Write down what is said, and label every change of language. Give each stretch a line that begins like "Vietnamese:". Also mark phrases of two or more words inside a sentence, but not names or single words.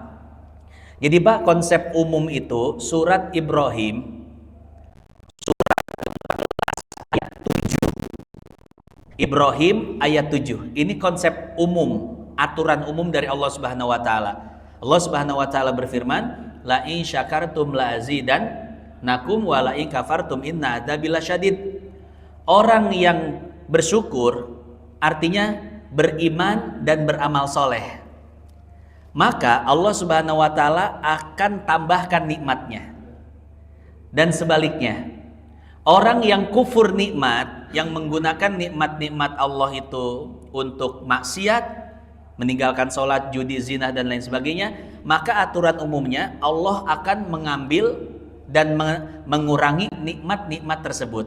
Indonesian: Jadi Pak, konsep umum itu surat Ibrahim surat ayat 7. Ibrahim ayat 7. Ini konsep umum, aturan umum dari Allah
Arabic: سبحانه وتعالى.
Indonesian: Allah
Arabic: سبحانه وتعالى
Indonesian: berfirman,
Arabic: لئن شكرتم لأزيدنكم ولئن كفرتم إن عذابي لشديد.
Indonesian: Orang yang bersyukur artinya beriman dan beramal soleh, maka Allah
Arabic: سبحانه وتعالى
Indonesian: akan tambahkan nikmatnya. Dan sebaliknya, orang yang kufur nikmat, yang menggunakan nikmat-nikmat Allah itu untuk maksiat, meninggalkan sholat, judi, zina, dan lain sebagainya, maka aturan umumnya Allah akan mengambil dan mengurangi nikmat-nikmat tersebut.